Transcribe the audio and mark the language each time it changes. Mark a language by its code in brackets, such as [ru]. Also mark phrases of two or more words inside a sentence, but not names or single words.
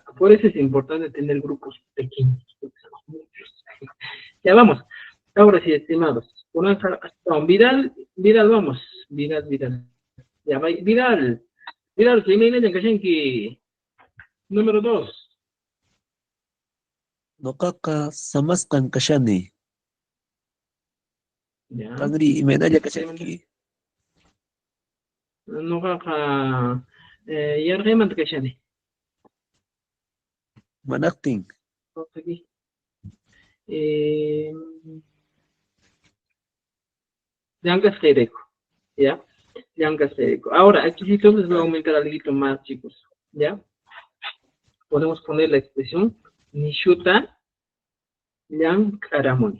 [es] Por eso es importante tener grupos pequeños, porque somos muchos. Ya vamos. Ahora sí, estimados. Vidal, vamos. Vidal. Ya va, Vidal, Jiménez de Kashenki. Número 2. [qu] Noqaqa samasqan kashani. [es] Ya. [qu] Qanri imaynalla kashanki. Nuqaqa yarqaymanta kashani. Manaqtin. [es] Vamos aquí. Llancas Federico. ¿Ya? Llancas Federico. Ahora, aquí sí les voy a aumentar algo más, chicos. ¿Ya? Podemos poner la expresión [qu] Nishuta Llancaramoni.